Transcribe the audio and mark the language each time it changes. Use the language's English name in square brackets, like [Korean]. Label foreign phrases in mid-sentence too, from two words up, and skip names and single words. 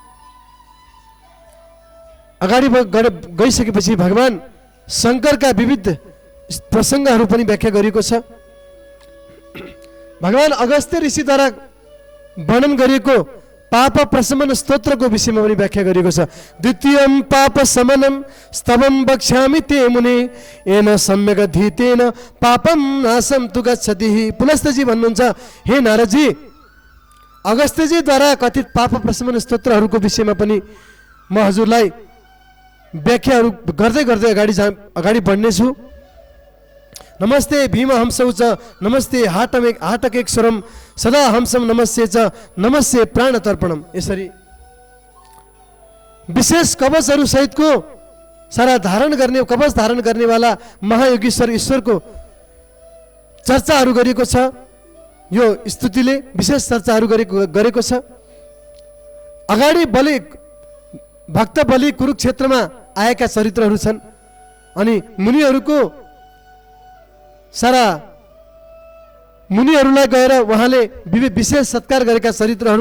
[Nepali] अगाडि गइसकेपछि भगवान शङ्करका विविध प्रसङ्गहरू पनि व्याख्या गरिएको छ। भगवान अगस्त्य ऋषिद्वारा वर्णन गरिएको पाप प्रशमन स्तोत्रको विषयमा पनि व्याख्या गरिएको छ। [Sanskrit] द्वितीयं पाप शमनं स्तवं वक्ष्यामि ते मुने येन सम्यक् अधीतेन पापं नाशं तु गच्छति। [Nepali] पुलस्तजी भन्नुहुन्छ, हे नारदजी, अगस्त्यजीद्वारा कथित पाप प्रशमन स्तोत्रहरूको विषयमा पनि म हजुरलाई व्याख्याहरू गर्दै गर्दै अगाडि बढ्नेछु। [Sanskrit] नमस्ते भीम हंसौ च नमस्ते हाटकेश्वरम सदा हंसम नमस्ते च नमस्ते प्राणतर्पणम। [Nepali] यसरी विशेष कवचहरू सहितको सारा कवच धारण गर्नेवाला महायोगीश्वर ईश्वरको चर्चाहरू गरिएको छ। यो स्तुतिले विशेष चर्चाहरू गरेको छ। अगाडि भक्त बलि कुरुक्षेत्रमा आएका चरित्रहरू छन् अनि मुनिहरूलाई गएर उहाँले विशेष सत्कार गरेका चरित्रहरू।